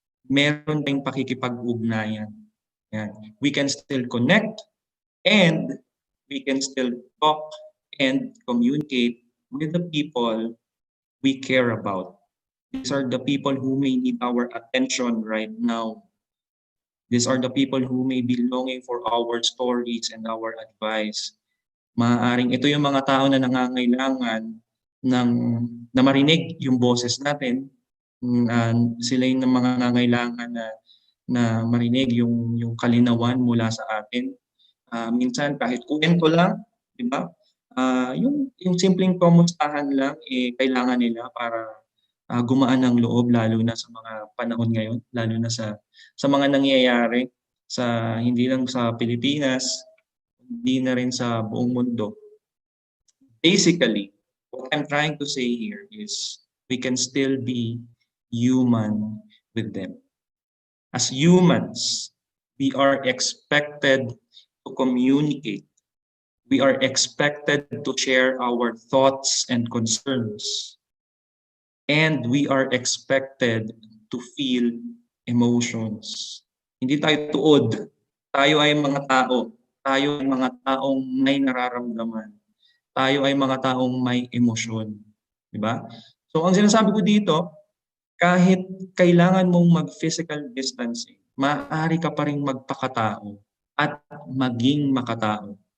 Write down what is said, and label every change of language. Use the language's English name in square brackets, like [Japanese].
[Filipino] Meron tayong pakikipag-ugnayan. Yan. [English] We can still connect and we can still talk and communicate with the people we care about. These are the people who may need our attention right now. These are the people who may be longing for our stories and our advice. [Filipino] Maaaring ito yung mga tao na nangangailangan na marinig yung boses natin. Sila yung mga nangangailangan na marinig yung kalinawan mula sa atin. Minsan kahit kwento lang, di ba? Yung simpleng kamustahan lang kailangan nila para gumaan ang loob lalo na sa mga panahon ngayon, lalo na sa mga nangyayari hindi lang sa Pilipinas, hindi na rin sa buong mundo. [English] Basically, what I'm trying to say here is we can still be human with them. As humans, we are expected to communicate. We are expected to share our thoughts and concerns. And we are expected to feel emotions. [Filipino] Hindi tayo tuod Tayo ay mga tao. Tayo ay mga taong may nararamdaman. Tayo ay mga taong may emosyon. Di ba? So ang sinasabi ko dito, kahit kailangan mong mag-physical distancing, maaari ka pa rin magpakatao at maging makatao.